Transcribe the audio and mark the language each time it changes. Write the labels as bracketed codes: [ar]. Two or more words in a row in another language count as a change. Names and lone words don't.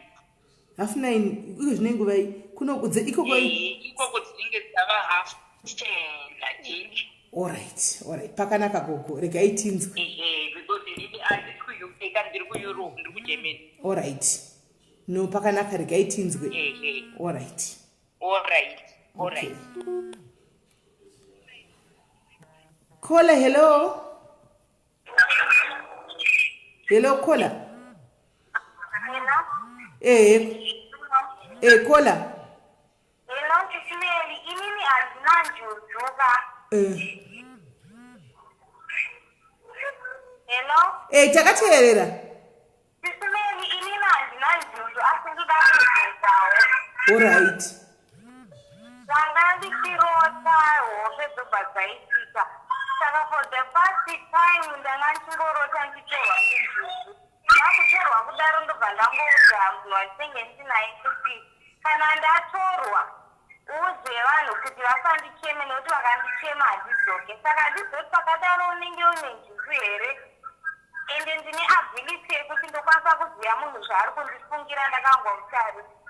[sn] 9:30 uye zvine nguva iyi kunokudze ikoko dzinenge dzava 10:30. Alright, pakanaka gogo regai tinzwe. Because ndiri handisi kuUK ndiri kuEurope ndiri kuGermany. Alright, no pakanaka regai tinzwe. Alright. Okay. Kola hello. Hello kola. Kola. Hello chisimeli inini handina njuzu hello takateerera. chisimeli inini handina njuzu asi ndoda kuzoitawo. Alright. Zvanga ndichirota hope dzobva dzaitika saka [en] for the past time [sn] ndanga ndichingorota ndichitorwa nenjuzu. Ndakutorwa kudaro ndobva ndangoudzwa munhu wandinenge ndinaye kuti kana ndatorwa uudze vanhu kuti vasandicheme nekuti vakandichema handidzoke. Saka handizoti pakadaro unenge une njuzu here ende ndine ability yekuti ndokwanisa kuziva munhu zvaari kundifungira ndakangomutari.